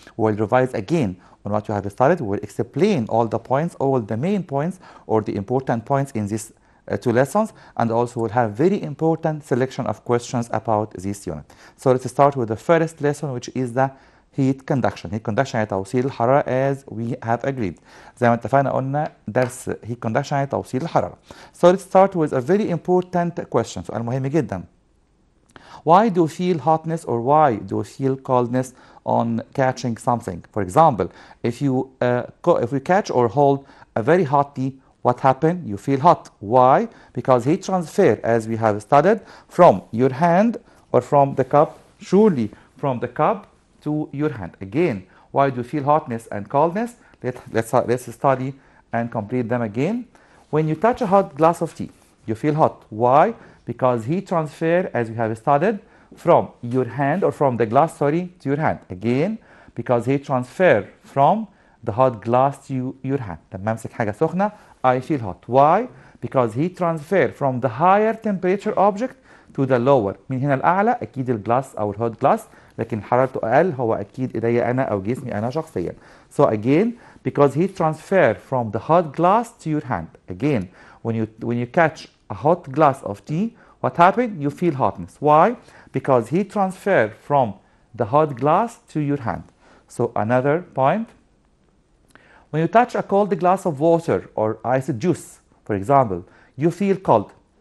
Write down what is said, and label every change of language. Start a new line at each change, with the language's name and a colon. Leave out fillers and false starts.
English: We will revise again on what we have studied. We will explain all the points, all the main points, or the important points in these 2 lessons, and also we'll have very important selection of questions about this unit. So let's start with the first lesson, which is the heat conduction. heat conduction
Arabic: يعني توصيل الحرارة,
English: as we have agreed.
Arabic: زي ما اتفقنا قلنا درس heat conduction يعني توصيل الحرارة.
English: So let's start with a very important question.
Arabic: سؤال مهم جدا.
English: Why do you feel hotness, or why do you feel coldness on catching something? For example, if you catch or hold a very hot tea, what happened? You feel hot. Why? Because heat transfer, as we have studied, from your hand or from the cup, surely from the cup to your hand. Again, why do you feel hotness and coldness? Let's study and complete them again. When you touch a hot glass of tea, you feel hot. Why? Because heat transfer, as we have studied, from your hand, or from the glass, sorry, to your hand. Again, because heat transfer from the hot glass to your hand.
Arabic: لما امسك حاجة سخنة,
English: I feel hot. Why? Because heat transfer from the higher temperature object to the lower.
Arabic: من هنا الأعلى أكيد الجلاس أو الهوت جلاس, لكن حرارته أقل هو أكيد إيديا أنا أو جسمي أنا شخصيا.
English: So again, because heat transfer from the hot glass to your hand. Again, when you catch a hot glass of tea, what happened? You feel hotness. Why? Because heat transfer from the hot glass to your hand. So another point. When you touch a cold glass of water or iced juice, for example, you feel cold.